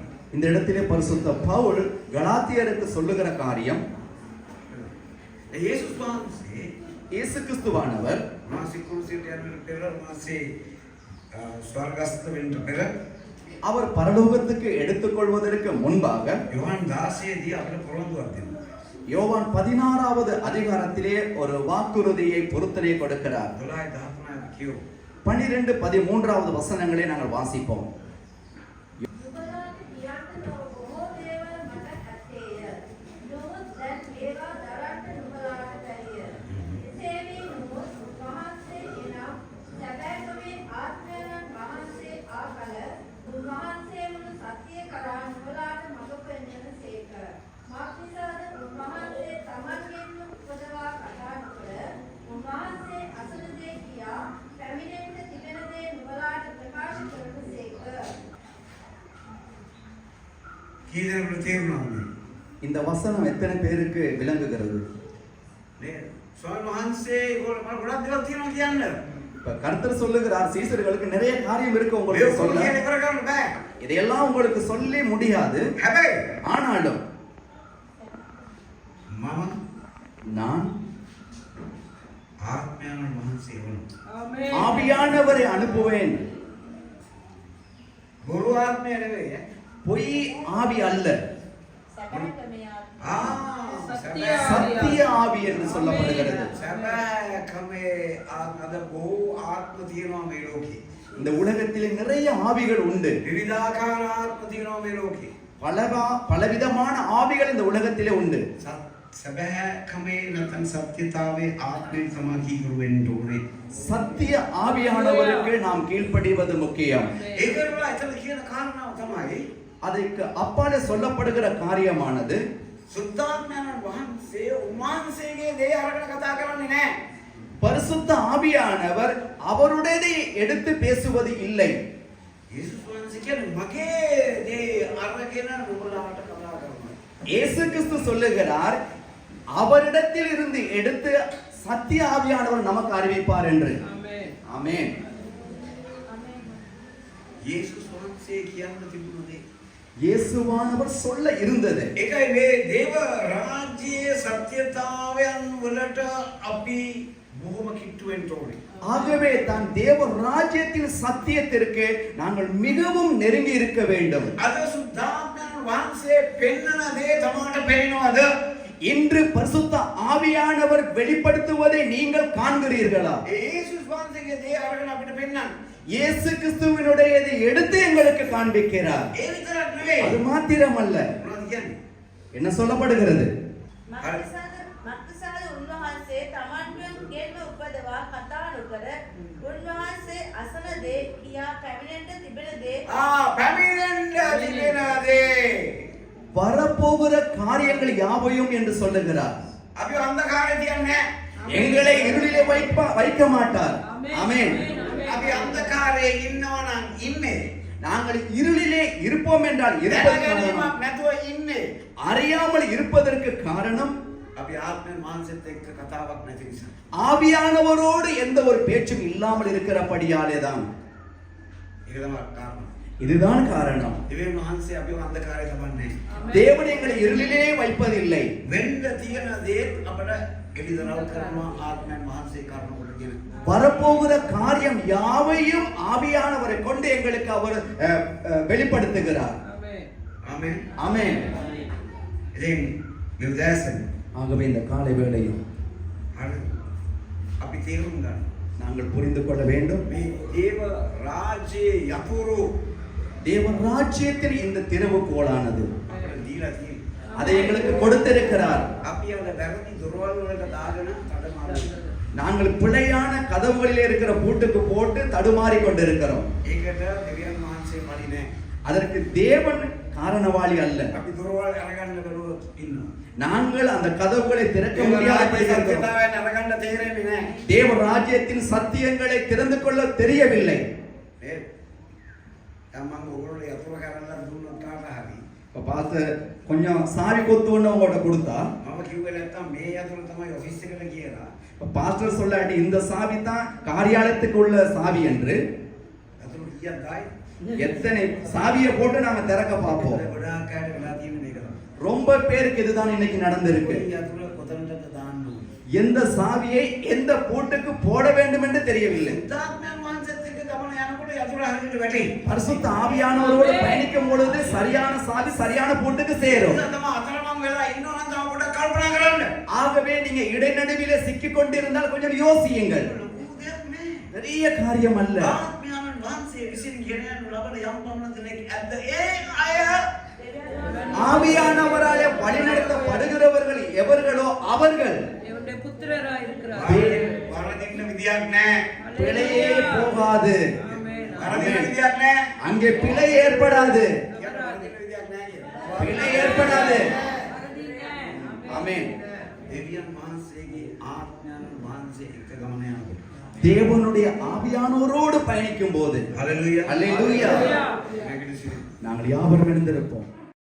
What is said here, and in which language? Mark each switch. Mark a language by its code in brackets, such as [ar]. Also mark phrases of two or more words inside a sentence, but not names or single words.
[ta] இந்த இடத்திலே பரிசுத்த பவுல் கலாத்தியருக்கு சொல்லுகிற காரியம் [si] යේසුස් වහන්සේ [ta] இயேசு கிறிஸ்துவானவர் [si] මාසික කුරුසියට යන්න පෙර මාසේ ස්වර්ගස්ත වෙන්න පෙර [ta] அவர் பரலோகத்துக்கு எடுத்துக்கொள்வதற்கு முன்பாக [si] යොහන් 16 දී අපිට පොරොන්දුවක් දෙනවා. [ta] யோவான் 16வது அதிகாரத்திலே ஒரு வாக்குறுதியை பொருத்தனை கொடுக்கிறார். [si] 12:13 කියෝ [ta] 12-13வது வசனங்களை நாங்கள் வாசிப்போம். [si] නුඹලාට කියන්න තව බොහෝ දේවල් මට ඇත්තේය. නමුත් දැන් ඒවා දරන්න නුඹලාට බැරිය. එසේ වී නමුත් උන්වහන්සේ එනම් සැබෑකමේ ආත්මයන් වහන්සේ ආකල උන්වහන්සේ මුළු සත්‍ය කරා නුඹලාට මඟ පෙන්වන සේක. මාක්නිසාද උන්වහන්සේ තමන්ගෙන්ම උපදවා කතා නොකර උන්වහන්සේ අසන දේ කියා පැමිණෙන්න තිබෙන දේ නුඹලාට ප්‍රකාශ කරන සේක. කී දෙනෙකුට තේරුණාද? [ta] இந்த வசனம் எத்தனை பேருக்கு விளங்குகிறது? [si] නේ ස්වාමීන් වහන්සේ ඒගොල්ලෝ මම ගොඩක් දේවල් තියෙනවා කියන්න. [ta] இப்ப கர்த்தர் சொல்லுகிறார் சீசர்களுக்கு நிறைய காரியம் இருக்கு [si] මේ [ta] உங்களுக்கு [si] ඔක්කොම [ta] சொல்ல. [si] කියන ඉවර කරන්න බෑ. [ta] இதையெல்லாம் உங்களுக்கு சொல்லி முடியாது. [si] හැබැයි [ta] ஆனாலும் [si] මම [ta] நான் [si] ආත්මයන් වහන්සේ වුණා. [ta] ஆமென். ஆவியானவரை அனுப்புவேன். [si] බොරු ආත්මය නෙවෙයි. [ta] பொய் ஆவி அல்ல, [si] සත්‍ය [ta] சத்திய ஆவி என்று சொல்லப்படுகிறது. [si] සැබෑකමේ අද බොහෝ ආත්ම තියෙනවා මේ ලෝකේ. [ta] இந்த உலகத்திலே நிறைய ஆவிகள் உண்டு. [si] විවිධාකාර ආත්ම තියෙනවා මේ ලෝකේ. [ta] பலவிதமான ஆவிகள் இந்த உலகத்திலே உண்டு. [si] සැබෑකමේ නැත්නම් සත්‍යතාවේ ආත්මේ තමයි කීකරු වෙන්න ඕනේ. [ta] சத்திய ஆவியானவருக்கு நாம் கீழ்ப்படிவது முக்கியம். [si] ඒකවල ඇතල කියන කාරණාව තමයි [ta] அதற்கு அப்பாலே சொல்லப்படுகிற காரியமானது [si] සුද්ධාත්මයන් වහන්සේ උන්වහන්සේගේ දේ අරගෙන කතා කරන්නේ නැහැ. [ta] பரிசுத்த ஆவியானவர் அவருடையதை எடுத்து பேசுவது இல்லை. [si] යේසුස් වහන්සේ කියන්නේ මගේ දේ අරගෙන නුඹලාට කතා කරනවා. [ta] இயேசு கிறிஸ்து சொல்லுகிறார் அவரிடத்தில் இருந்து எடுத்து சத்திய ஆவியானவர் நமக்கு அறிவிப்பார் என்று. ஆமென். ஆமென். [si] යේසුස් වහන්සේ කියන්න තිබුණු දේ. [ta] இயேசுவானவர் சொல்ல இருந்தது. [si] ඒකයි මේ දේව රාජ්‍යයේ සත්‍යතාවයන් වලට අපි බොහොම කිට්ටු වෙන්න ඕනේ. [ta] ஆகவே தான் தேவ ராஜ்யத்தின் சத்தியத்திற்கு நாங்கள் மிகவும் நெருங்கி இருக்க வேண்டும். [si] අද සුද්ධාත්මයන් වහන්සේ පෙන්වන දේ තමාට පේනවද? [ta] இன்று பரிசுத்த ஆவியானவர் வெளிப்படுத்துவதை நீங்கள் காண்கிறீர்களா? [si] යේසුස් වහන්සේගේ දේ අරගෙන අපිට පෙන්වන්න. [ta] இயேசு கிறிஸ்துவினுடையதை எடுத்து எங்களுக்கு காண்பிக்கிறார். [si] ඒ විතරක් නෙවෙයි. [ta] அது மாத்திரமல்ல. [si] මොනවද කියන්නේ? [ta] என்ன சொல்லப்படுகிறது? [si] මක්නිසාද උන්වහන්සේ තමන්ගෙන්ම උපදවා කතා නොකර උන්වහන්සේ අසන දේ කියා පැමිණෙන්න තිබෙන දේ පැමිණෙන්න තිබෙන දේ. [ta] வரப்போகிற காரியங்கள் யாவையும் என்று சொல்லுகிறார். [si] අපි අන්ධකාරේ තියන්නේ [ta] எங்களை இருளிலே வைக்க மாட்டார். ஆமென். [si] අපි අන්ධකාරයේ ඉන්නවා නම් ඉන්නේ. [ta] நாங்கள் இருளிலே இருப்போம் என்றால் [si] දැනගැනීමක් නැතුව ඉන්නේ. [ta] அறியாமல் இருப்பதற்கு காரணம் [si] අපි ආත්මෙන් මානසෙත් එක්ක කතාවක් නැති නිසා. [ta] ஆவியானவரோடு எந்த ஒரு பேச்சும் இல்லாமல் இருக்கிறபடியாலே தான். [si] ඒක තමයි කාරණා. [ta] இதுதான் காரணம். [si] දෙවියන් වහන්සේ අපිව අන්ධකාරයේ තබන්නේ. [ta] தேவன் எங்களை இருளிலே வைப்பதில்லை. [si] වෙන්න තියෙන දේත් අපට එළිදරව් කරනවා ආත්මෙන් වහන්සේ කරුණ කොටගෙන. [ta] வரப்போகிற காரியம் யாவையும் ஆவியானவரை கொண்டு எங்களுக்கு அவர் வெளிப்படுத்துகிறார். [si] ආමෙන්. [ta] ஆமென். [si] ඉතින් යුදාසන් [ta] ஆகவே இந்த காலை வேளையும் [si] හරි අපි තේරුම් ගන්න. [ta] நாங்கள் புரிந்து கொள்ள வேண்டும். [si] මේ දේව රාජ්‍යයේ යතුරු [ta] தேவன் ராஜ்யத்தில் இந்த திறவுகோலானது [si] අපට දීලා තියෙනවා. [ta] அதை எங்களுக்கு கொடுத்திருக்கிறார். [si] අපි යවල වැරදි දොරවල් වලට දාගෙන තඩමාරු. [ta] நாங்கள் பிழையான கதவுகளிலே இருக்கிற பூட்டுக்கு போட்டு தடுமாறி கொண்டிருக்கிறோம். [si] ඒකට දෙවියන් වහන්සේ මලි නෑ. [ta] அதற்கு தேவன் காரணவாளி அல்ல. [si] අපි දොරවල් අරගන්න බැරුව ඉන්නවා. [ta] நாங்கள் அந்த கதவுகளை திறக்க முடியாதபடி இருக்கிறோம். [si] සත්‍යතාවයන් අරගන්න තේරෙන්නේ නෑ. [ta] தேவ ராஜ்யத்தின் சத்தியங்களை திறந்து கொள்ள தெரியவில்லை. [si] නේද? තමන් ඔයගොල්ලෝ යතුරු කරලා දුන්නොත් කාට හරි. [ta] இப்ப பார்த்து கொஞ்சம் சாவி கொத்து ஒண்ணு உங்கள்ட்ட கொடுத்தா [si] මම කිව්වේ නැත්තම් මේ යතුරු තමයි ඔෆිස් එකට කියලා. [ta] இப்ப பாஸ்டர் சொல்லாட்டி இந்த சாவி தான் காரியாலயத்துக்கு உள்ள சாவி என்று [si] යතුරු කීයක් දායි? [ta] எத்தனை சாவியை போட்டு நாம திறக்க பார்ப்போம். [si] ගොඩාක් අයට වෙලා තියෙන මේක තමයි. [ta] ரொம்ப பேருக்கு இதுதான் இன்னைக்கு நடந்திருக்கு. [si] කොයි යතුරු කොතනටද දාන්න ඕනේ. [ta] எந்த சாவியை எந்த பூட்டுக்கு போட வேண்டும் என்று தெரியவில்லை. [si] දාත්මයන් වහන්සේත් එක්ක ගමන යනකොට යතුරු හරියට වැටේ. [ta] பரிசுத்த ஆவியானவரோடு பயணிக்கும் பொழுது சரியான சாவி சரியான பூட்டுக்கு சேரும். [si] ඒක තමයි අතරමං වෙලා ඉන්නවා නම් තව පොඩ්ඩක් කල්පනා කරන්න. [ta] ஆகவே நீங்க இடைநடுவிலே சிக்கிக் கொண்டிருந்தால் கொஞ்சம் யோசியுங்கள். [si] ලොකු දෙයක් නේ. [ta] பெரிய காரியம் அல்ல. [si] ආත්මයන් වහන්සේ විසින් ගෙනයන ලබන යම් පමණ දෙනෙක් ඇද්ද ඒ අය [ta] ஆவியானவராலே வழிநடத்தப்படுகிறவர்கள் எவர்களோ அவர்கள் தேவனுடைய புத்திரராய் இருக்கிறார். [si] වරදින්න විදියක් නැහැ. [ta] பிழையே போகாது. ஆமென். [si] වරදින්න විදියක් නැහැ. [ta] அங்கே பிழை ஏற்படாது. [si] වරදින්න විදියක් නැහැ කියලා. [ta] பிழை ஏற்படாது. ஆமென். [si] දෙවියන් වහන්සේගේ ආත්මයන් වහන්සේ එක්ක ගමන යනකොට [ta] தேவனுடைய ஆவியானவரோடு பயணிக்கும் போது [si] හලෙලූයා. [ta] அல்லேலூயா. [si] නැගිටිසිරි. [ta] நாங்கள் யாவரும் எழுந்திருப்போம்.